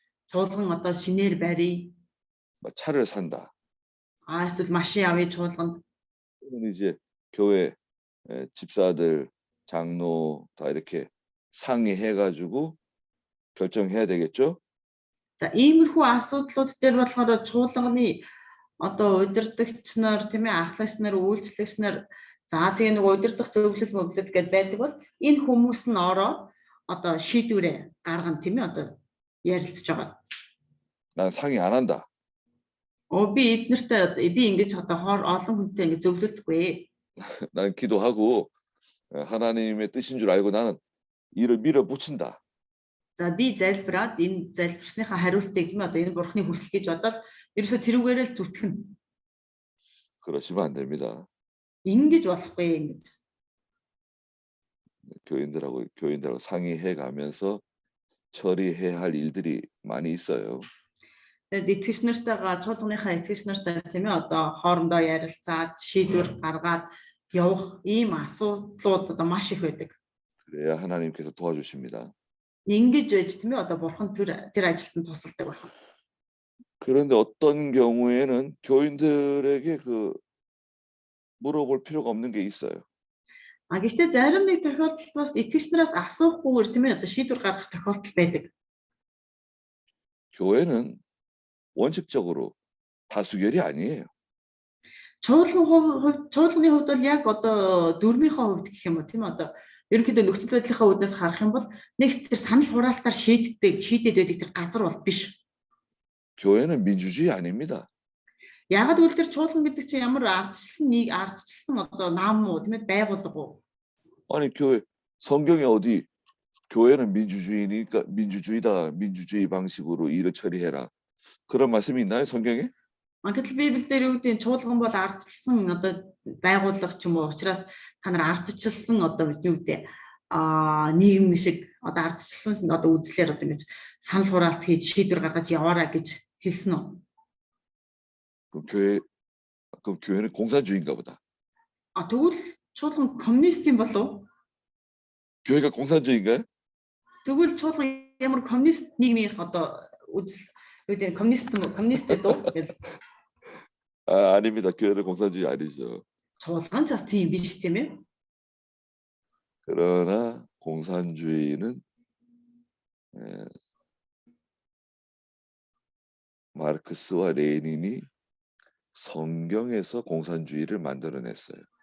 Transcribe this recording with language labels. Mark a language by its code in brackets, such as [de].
[mn] Чуулган одоо шинээр барья. [ko] 차를 산다. [mn] Эсвэл машин авъя чуулганд. [ko] 이제 교회 집사들, 장로 다 이렇게 상의해가지고 결정해야 되겠죠? [mn] За иймэрхүү асуудлууд дээр болохоор чуулганы одоо удирдагч нар тийм ээ ахлагч нар үйлчлэгч нар за тэгээ нэг удирдах зөвлөл мөглөл гэдээ байдаг бол энэ хүмүүс нь ороод одоо шийдвэрээ гаргана тийм ээ одоо ярилцж байгаа. [ko] 난 상의 안 한다. [mn] Би эднэртэй би ингэж одоо олон хүнтэй ингэ зөвлөлдөггүй. [ko] 난 기도하고 하나님의 뜻인 줄 알고 나는 이를 밀어붙인다. [mn] За би залбираад энэ залбирсныхаа хариултыг тийм одоо энэ бурхны хүсэл гэж бодоод ерөөсө тэрүүгээрээ л зүтгэнэ. [ko] 그러시면 안 됩니다. [mn] Ингэж болохгүй ингэж. [ko] 교인들하고 상의해 가면서 처리해야 할 일들이 많이 있어요. [mn] Тэгээд итгэгч нартайгаа чуулганыхаа итгэгч нартай тийм ээ одоо хоорондоо ярилцаад шийдвэр гаргаад явах ийм асуудлууд одоо маш их байдаг. [ko] 그래야 하나님께서 도와주십니다. [mn] ингэж байж тийм ээ одоо бурхан тэр ажилтанд тусалдаг байна. [ko] 그런데 어떤 경우에는 교인들에게 그 물어볼 필요가 없는 게 있어요. [mn] Гэхдээ зарим нэг тохиолдолд бас итгэгч нараас асуухгүйгээр тийм ээ одоо шийдвэр гаргах тохиолдол байдаг. [ko] 교회는 원칙적으로 다수결이 아니에요. [mn] Чуулганы хувьд бол яг одоо дөрмийнхөө хувьд гэх юм уу тийм ээ одоо ерөнхийдөө нөхцөл байдлынхаа үүднээс харах юм бол нэг тэр санал хураалтаар шийдээд байдаг тэр газар бол биш. [ko] 교회는 민주주의 아닙니다. [mn] Ягаад гэвэл тэр чуулган гэдэг чинь ямар ардчилсан одоо нам уу тийм ээ байгууллага уу? [ko] 아니 교회 성경에 어디 교회는 민주주의니까 민주주의 방식으로 일을 처리해라. 그런 말씀이 있나요, 성경에? [mn] Гэтэл Библиэлд юу гэдэг чуулган бол ардчилсан одоо байгууллага ч юм уу учраас та нар ардчилсан одоо юу гэдэг нийгэм шиг одоо ардчилсан одоо үзлээр одоо ингэж санал хураалт хийж шийдвэр гаргаж яваарай гэж хэлсэн үү? [ko] 그럼 교회는 공산주의인가 보다. [mn] Тэгвэл чуулган коммунист юм болов? [ko] 교회가 공산주의인가요? [mn] Тэгвэл чуулган ямар коммунист нийгмийнх одоо үзэл юу гэдэг коммунист дөө? [ko] 아닙니다. 교회는 공산주의 아니죠. [mn] чуулган ч бас тийм биш тийм ээ. [ko] 그러나 공산주의는 마르크스와 레닌이 성경에서 공산주의를 만들어냈어요.